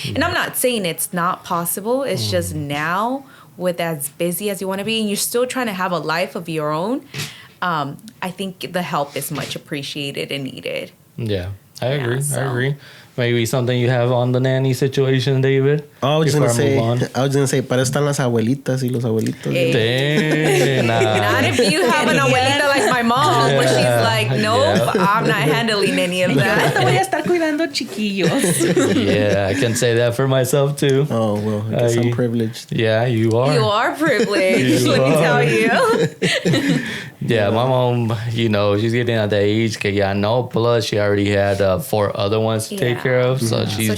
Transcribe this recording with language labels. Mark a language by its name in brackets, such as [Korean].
[English] And I'm not saying it's not possible. It's just now, with as busy as you want to be, and you're still trying to have a life of your own, I think the help is much appreciated and needed. Yeah, I agree. Maybe something you have on the nanny situation, David? I was gonna say, [Spanish] para están las abuelitas y los abuelitos. [English] Damn, Not if you have an abuelita like my mom, but she's like, nope, I'm not handling any of that. [Spanish] Voy a estar cuidando chiquillos. [English] Yeah, I can say that for myself too. Oh, well, I guess I'm privileged. Yeah, you are. You are privileged, let me tell you. Yeah, my mom, she's getting at the age [Spanish] que ya no, [English] plus she already had 4 other ones to take care of, so she's